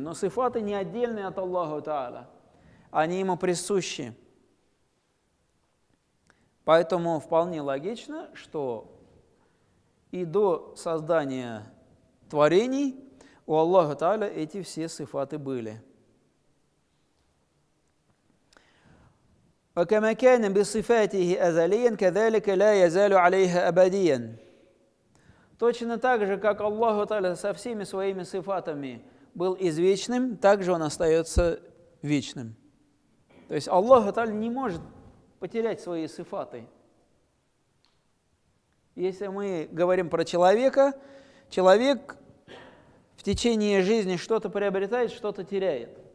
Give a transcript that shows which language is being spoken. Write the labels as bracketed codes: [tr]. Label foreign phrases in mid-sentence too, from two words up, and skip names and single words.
[ru] Но сифаты не отдельные от Аллаху Тааля, они Ему присущи. Поэтому вполне логично, что и до создания творений у Аллаха Тааля эти все сифаты были. [ar] وكما كان بصفاته أزليا كذلك لا يزال عليها أبديا. [ru] Точно так же, как Аллаху Тааля со всеми своими сифатами был извечным, так же Он остается вечным. То есть Аллаху Тааля не может потерять свои сифаты. Если мы говорим про человека, человек в течение жизни что-то приобретает, что-то теряет.